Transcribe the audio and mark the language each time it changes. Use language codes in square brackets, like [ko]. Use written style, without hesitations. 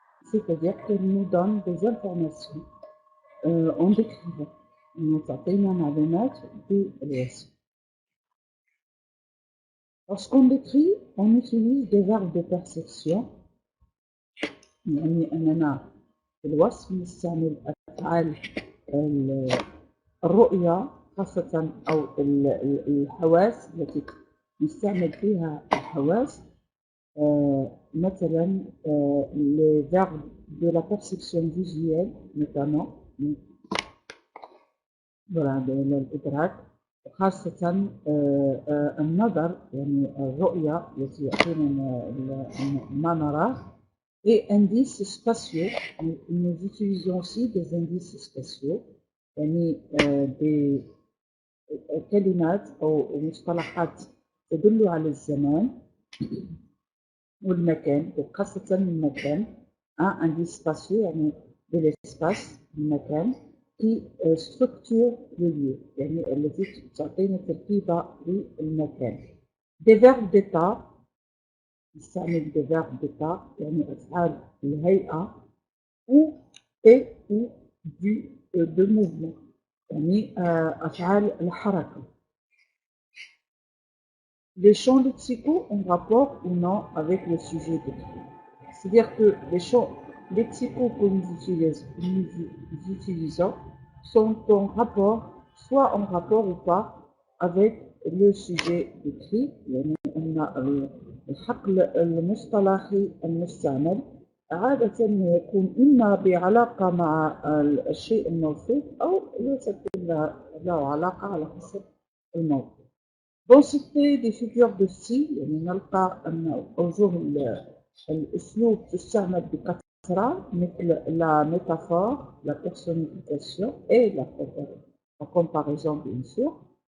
[fr] C'est-à-dire qu'elle nous donne des informations en décrivant. [ar] تعطينا معلومات بالوصف. [fr] Lorsqu'on décrit, on utilise des verbes de perception. [ar] يعني أننا في الوصف نستعمل أفعال الرؤية خاصة أو الحواس التي نستعمل فيها الحواس. [fr] مثلا les verbes de la perception visuelle notamment. [ar] voilà الإدراك خاصة النظر يعني الرؤية التي يعطينا ما نراه. [fr] Et indices spatiaux, nous utilisons aussi des indices spatiaux, يعني des كلمات أو مصطلحات تدل على الزمان والمكان وخاصة المكان. un indice spatiaux يعني de l'espace المكان qui structure le lieu يعني التي تعطينا تركيبة للمكان. des verbes d'état, نستعمل des verbes d'état يعني أفعال الهيئة ou et ou du de mouvement. [ar] يعني أفعال الحركة. [fr] Les champs lexicaux ont rapport ou non avec le sujet décrit. C'est-à-dire que les champs lexicaux que nous utilisons sont en rapport, soit en rapport ou pas, avec le sujet décrit. [ar] يعني أن الحقل المصطلحي المستعمل عادة يكون إما بعلاقة مع الشيء الموصوف أو ليس له علاقة على حسب الموضوع. [fr] Dans ce fait des figures de style يعني نلقى أن أوجه الأسلوب تستعمل بكثرة مثل la métaphore, la personnification et la comparaison bien sûr.